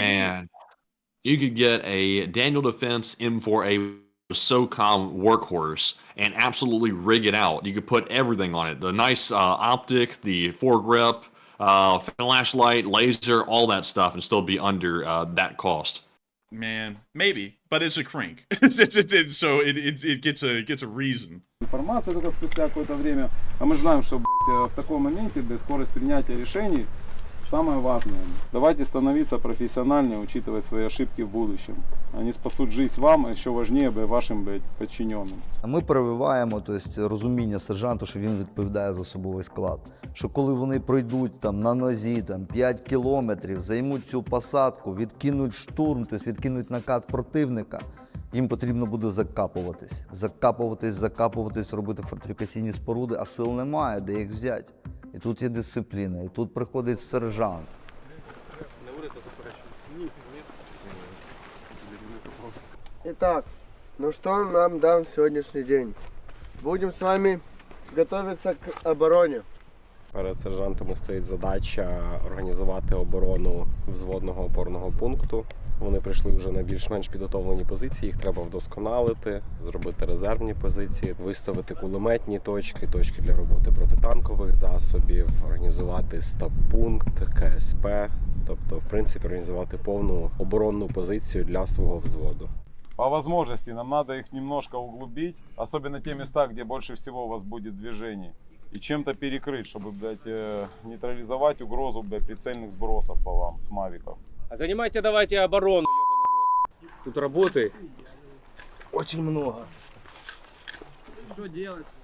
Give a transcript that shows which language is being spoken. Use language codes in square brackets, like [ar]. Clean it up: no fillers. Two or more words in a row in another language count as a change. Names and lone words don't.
[en] Man, you could get a Daniel Defense M4A SOCOM workhorse and absolutely rig it out. You could put everything on it. The nice optic, the foregrip, flashlight, laser, all that stuff, and still be under that cost. Man, maybe, but it's a crank. So it gets a reason. [ru] Информация только спустя какое-то время. А мы знаем, что, блядь, в таком моменте, блядь, скорость принятия решений самое важное. Давайте становиться профессиональнее, учитывать свои ошибки в будущем. Они спасут жизнь вам, а еще важнее, блядь, вашим, блядь, подчиненным. [uk] А ми прививаємо, тобто, розуміння сержанту, що він відповідає за особовий склад. Що коли вони пройдуть там, на нозі там, 5 кілометрів, займуть цю посадку, відкинуть штурм, тобто відкинуть накат противника, їм потрібно буде закапуватись, робити фортифікаційні споруди, а сил немає, де їх взяти. І тут є дисципліна, і тут приходить сержант. [ru] Итак, ну что нам дан сегодняшний день? Будем с вами готовиться к обороне. [uk] Перед сержантами стоїть задача організувати оборону взводного опорного пункту. Вони прийшли вже на більш-менш підготовлені позиції, їх треба вдосконалити, зробити резервні позиції, виставити кулеметні точки, точки для роботи протитанкових засобів, організувати стаб-пункт, КСП, тобто, в принципі, організувати повну оборонну позицію для свого взводу. [ru] По возможности нам надо их немножко углубить, особенно те места, где больше всего у вас будет движений, и чем-то перекрыть, чтобы, блядь, нейтрализовать угрозу, блядь, прицельных сбросов по вам с мавиков. А занимайте давайте оборону, ёбаный рот. Тут работы очень много. Что делать?